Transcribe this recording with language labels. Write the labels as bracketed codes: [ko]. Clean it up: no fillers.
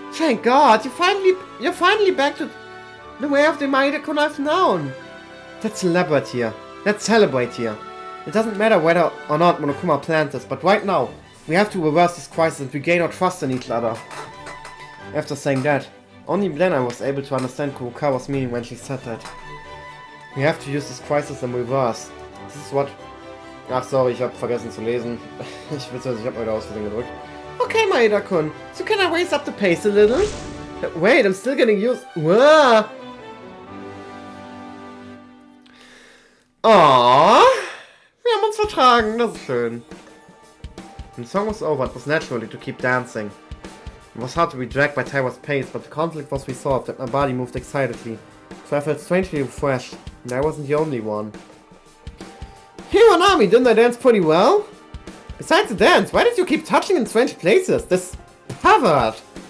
[en] Thank God, you're finally back to the way of the Maeda-kun I've known! Let's celebrate here. Let's celebrate here. It doesn't matter whether or not Monokuma planned this, but right now, we have to reverse this crisis and regain our trust in each other. After saying that, Only then I was able to understand Kurokawa's meaning when she said that. We have to use this crisis in reverse. This is what... [de] Ach sorry, ich hab vergessen zu lesen. Ich hab mal wieder aus Versehen gedrückt. [en] Okay, Maeda-kun, so can I raise up the pace a little? Wait, I'm still getting used... Whoa! Aww! [de] Wir haben uns vertragen, das ist schön. [en] When the song was over, it was naturally to keep dancing. It was hard to be dragged by Taiwa's pace, but the conflict was resolved and my body moved excitedly. So I felt strangely refreshed, and I wasn't the only one. You and Ami, didn't I dance pretty well? Besides the dance, why did you keep touching in strange places? This pervert!